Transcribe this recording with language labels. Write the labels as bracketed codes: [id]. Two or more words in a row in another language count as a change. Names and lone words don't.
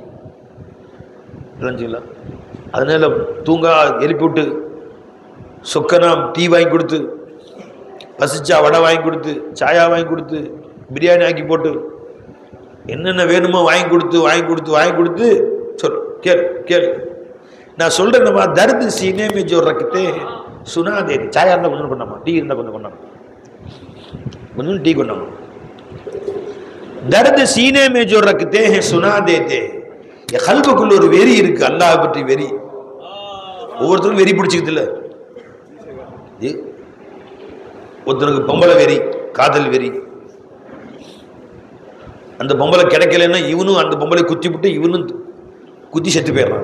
[ta] அதனால தூங்கா எழுப்பி விட்டு சொக்கனா டீ வாங்கி கொடுத்து, பசிச்சா வடை வாங்கி கொடுத்து, சாயா வாங்கி கொடுத்து, பிரியாணி ஆக்கி போட்டு, என்னென்ன வேணுமோ வாங்கி கொடுத்து வாங்கி கொடுத்து வாங்கி கொடுத்து சொல், கேள் கேள் நான் சொல்கிறேன். [hi] நம்ம दर्द सीने में जो रखते हैं सुना दे, [ta] சாயா இருந்தால் கொஞ்சம் கொண்டாமா, டீ இருந்தால் கொஞ்சம் கொண்டாமா, கொஞ்சம் டீ கொண்டாமா. [hi] दर्द सीने में जो रखते हैं सुना देते. [ta] கல்புக்குள்ள ஒரு வெறி இருக்கு, அல்லாஹ் பற்றி வெறி. ஒவ்வொருத்தரும் வெறி பிடிச்சிக்குது இல்லை. ஒருத்தருக்கு பொம்பளை வெறி, காதல் வெறி. அந்த பொம்பளை கிடைக்கலன்னா இவனும் அந்த பொம்பளை குத்தி விட்டு இவனும் குத்தி செத்து போயிடுறான்.